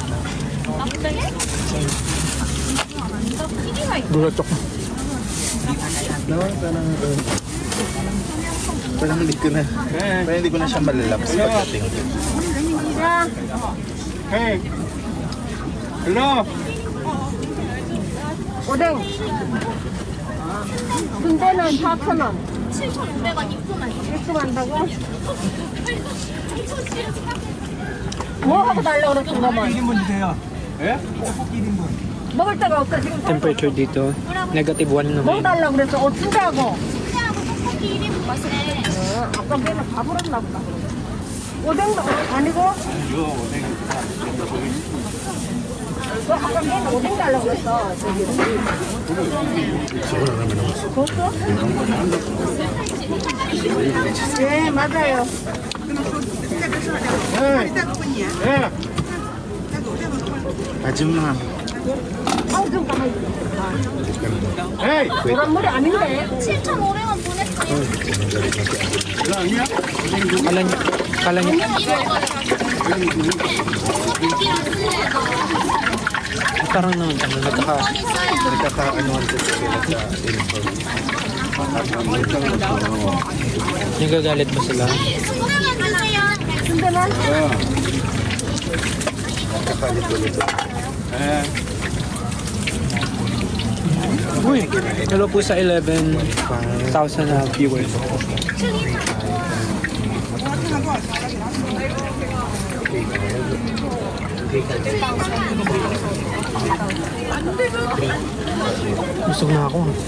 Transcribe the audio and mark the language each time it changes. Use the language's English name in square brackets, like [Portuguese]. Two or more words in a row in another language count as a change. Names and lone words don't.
[Filipino] Gulat ako. No, parang hindi ko na. Parang hindi ko na siya malalaps pagdating. [English] Hey! Hello! [Korean] 오뎅. 군대는 4,000원. 7,500원 입금할게요. 입금한다고? 뭐 하고 달라고 그랬어, 그러면? 1인분 주세요. 예? 떡볶이 1인분. 먹을 데가 없어, 지금. [English] Temperature dito, negative 1 [Korean] 뭐 [Filipino] naman. [Korean] 달라고 그랬어? 순대하고. 순대하고 떡볶이 1인분 맛있네. 아까 걔는 가버렸나 보다. 오뎅도 아니고? 아까 걔는 오뎅 달라고 그랬어. 벌써? 네, 맞아요. 아줌마. 아우, 좀 가만히 있어. Hey! 노란물이 아닌데. 7,500원 보냈어요. [Filipino] Kala niya, [Korean] 떡볶이랑 순대 [Filipino] parang naman, Nagkakaanoan ko sila sa uniform. nagagalit ba sila? [Korean] 순대만 주세요. 순대만? [Filipino] Nagkakalito-lito. Uy, hello po sa 11,000 na viewers. Busog na ako.